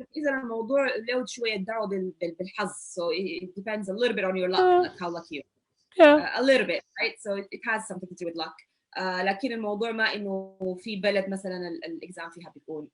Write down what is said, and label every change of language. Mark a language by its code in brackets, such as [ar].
[ar] إذا الموضوع له شوية دعوة بالحظ. [en] So it depends a little bit on your luck, like how lucky you are. Yeah. A little bit, right? So it has something to do with luck. [ar] لكن الموضوع ما إنه في بلد مثلا الإكزام فيها بيكون